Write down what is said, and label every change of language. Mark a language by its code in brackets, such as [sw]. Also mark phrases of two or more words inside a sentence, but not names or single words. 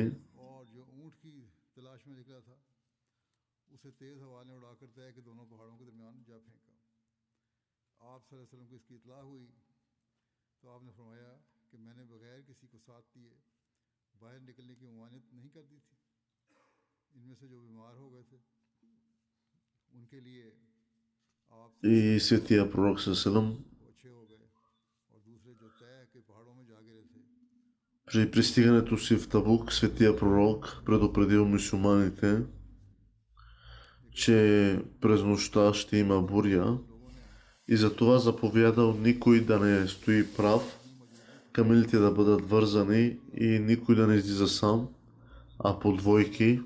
[ur] اور جو اونٹ کی تلاش میں نکلا تھا اسے تیز ہوا نے اڑا کر طے کے دونوں پہاڑوں کے درمیان جا پھینکا. आप [ar] صلی اللہ علیہ وسلم [ur] کو اس کی اطلاع ہوئی تو آپ نے فرمایا کہ میں نے بغیر کسی کو ساتھ دیے باہر نکلنے کی ممانعت نہیں کر دی تھی. ان میں سے جو بیمار ہو گئے تھے ان کے لیے آپ [bg] И светия пророк Салам [ur] وہ اچھے ہو گئے، اور دوسرے جو طے کے پہاڑوں میں جا گرے تھے [bg] при пристигането си в Табук, светия пророк предупредил мюсюлманите, че през нощта ще има буря и затова заповядал никой да не стои прав, камилите да бъдат вързани и никой да не излиза сам, а по двойки.